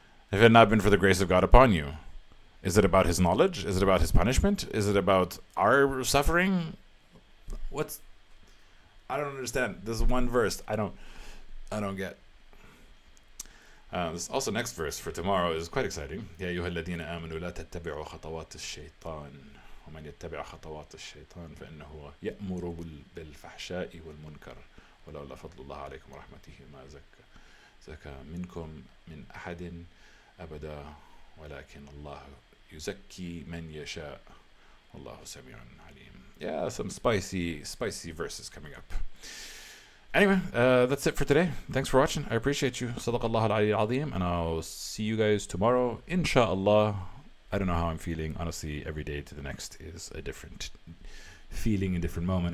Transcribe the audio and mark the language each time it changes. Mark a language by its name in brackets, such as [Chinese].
[English] If it had not been for the grace of God upon you. Is it about his knowledge? Is it about his punishment? Is it about our suffering? I don't understand. This one verse I don't get. This also next verse for tomorrow is quite exciting. [Arabic] يا أيها الذين آمنوا لا تتبعوا خطوات الشيطان ومن يتبع خطوات الشيطان فإنه يأمر بالفحشاء والمنكر ولولا فضل الله عليكم ورحمته ما زكى منكم من أحد أبدا ولكن الله يزكي من يشاء والله سميع عليم. [English] Yeah, some spicy verses coming up. Anyway, that's it for today. Thanks for watching. I appreciate you. [Arabic] Sadaqallah al-Ali al-Azim. [English] And I'll see you guys tomorrow. Inshallah. I don't know how I'm feeling. Honestly, every day to the next is a different feeling, a different moment.